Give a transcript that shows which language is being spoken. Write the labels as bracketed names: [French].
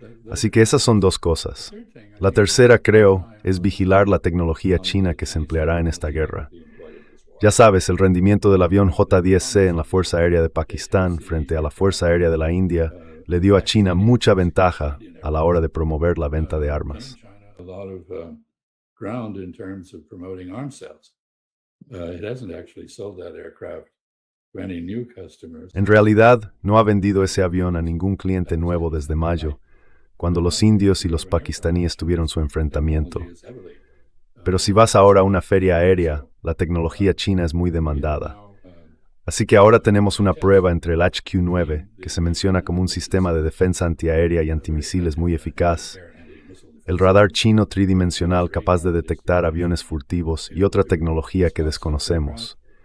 [Spanish] Así que esas son dos cosas. La tercera, creo, es vigilar la tecnología china que se empleará en esta guerra. Ya sabes, el rendimiento del avión J-10C en la Fuerza Aérea de Pakistán frente a la Fuerza Aérea de la India le dio a China mucha ventaja a la hora de promover la venta de armas. [English] a lot of ground in terms of promoting arms sales. It hasn't actually sold that aircraft granting new customers. [Spanish] En realidad, no ha vendido ese avión a ningún cliente nuevo desde mayo, cuando los indios y los pakistaníes tuvieron su enfrentamiento. Pero si vas ahora a una feria aérea, la tecnología china es muy demandada. Así que ahora tenemos una prueba entre el HQ-9, que se menciona como un sistema de defensa antiaérea y antimisiles muy eficaz, el radar chino tridimensional capaz de detectar aviones furtivos y otra tecnología que desconocemos.